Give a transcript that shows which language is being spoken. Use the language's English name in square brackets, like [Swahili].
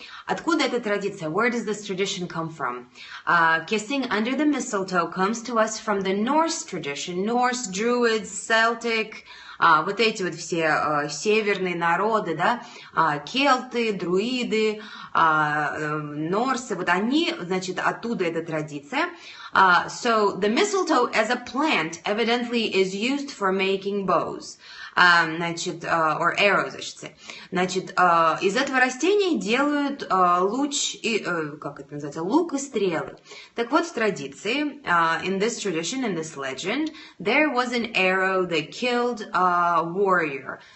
[Russian] Откуда эта традиция? [English] Where does this tradition come from? Kissing under the mistletoe comes to us from the Norse tradition. [Russian] Norse, Druids, Celtic, вот эти вот все северные народы, да, келты, друиды, норсы, вот они, значит, оттуда эта традиция. [English] So the mistletoe as a plant evidently is used for making bows. [Russian] Значит, [English] or arrows, I should say. [Russian] Значит, из этого растения делают как это называется, лук и стрелы. Так вот, в традиции, [English] in this tradition, in this legend, there was an arrow that killed a warrior.